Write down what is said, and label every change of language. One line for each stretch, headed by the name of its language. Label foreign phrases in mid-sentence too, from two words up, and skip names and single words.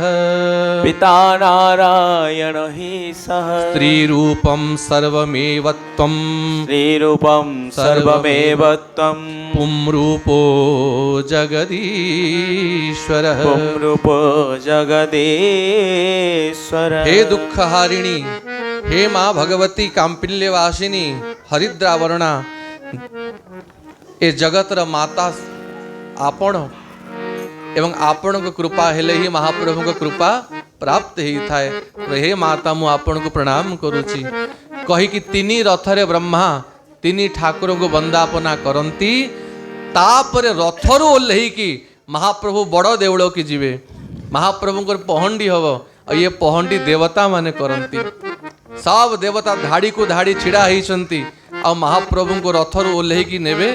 Sanskrit: पिता नारायण हि सः स्त्रीरूपं सर्वमेव त्वं श्रीरूपं सर्वमेव त्वं पुंरूपो जगदीश्वरः। पुंरूपो जगदीश्वर।
Odia: ହେ ଦୁଃଖହାରିଣୀ, ହେ ମାଁ ଭଗବତୀ କାମ୍ପିଲ୍ୟବାସିନୀ ହରିଦ୍ରାବରଣା, ଏ ଜଗତର ମାତା ଆପଣ ଏବଂ ଆପଣ କୋ କୃପା ହେଲେ ହି ମହାପ୍ରଭୁ କୋ କୃପା ପ୍ରାପ୍ତ ହି ଥାଏ। ହେ ମାତା ମୁ ଆପଣ କୋ ପ୍ରଣାମ କରୁଚି କହି କି ତିନି ରଥରେ ବ୍ରହ୍ମା ତିନି ଠାକୁର କୋ ବନ୍ଦାପନା କରନ୍ତି ତାପରେ ରଥରୁ ଓହ୍ଲେଇ କି ମହାପ୍ରଭୁ ବଡ଼ ଦେଉଳ କି ଯିବେ ମହାପ୍ରଭୁ କୋ ପହଣ୍ଡି ହବ ଔର ଏ ପହଣ୍ଡି ଦେବତା ମାନେ କରନ୍ତି ସବ ଦେବତା ଧାଡ଼ି କୋ ଧାଡ଼ି ଛିଡ଼ା ହୁଅନ୍ତି ଆ ମହାପ୍ରଭୁ କୋ ରଥରୁ ଓହ୍ଲେଇ କି ନେବେ।